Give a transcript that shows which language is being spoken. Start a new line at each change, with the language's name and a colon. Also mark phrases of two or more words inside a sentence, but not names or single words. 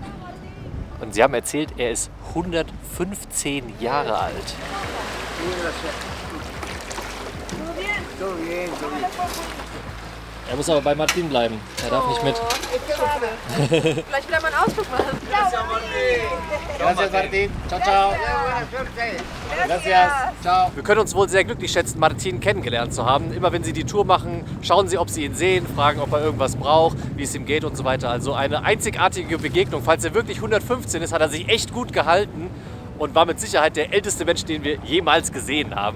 German: Und sie haben erzählt, er ist 115 Jahre alt. Er muss aber bei Martin bleiben. Er darf nicht mit. Vielleicht wieder mal einen Ausflug machen.
Spanish: Gracias, Martín. Ciao, ciao. Gracias. Ciao.
German: Wir können uns wohl sehr glücklich schätzen, Martin kennengelernt zu haben. Immer wenn Sie die Tour machen, schauen Sie, ob Sie ihn sehen, fragen, ob er irgendwas braucht, wie es ihm geht und so weiter. Also eine einzigartige Begegnung. Falls er wirklich 115 ist, hat er sich echt gut gehalten und war mit Sicherheit der älteste Mensch, den wir jemals gesehen haben.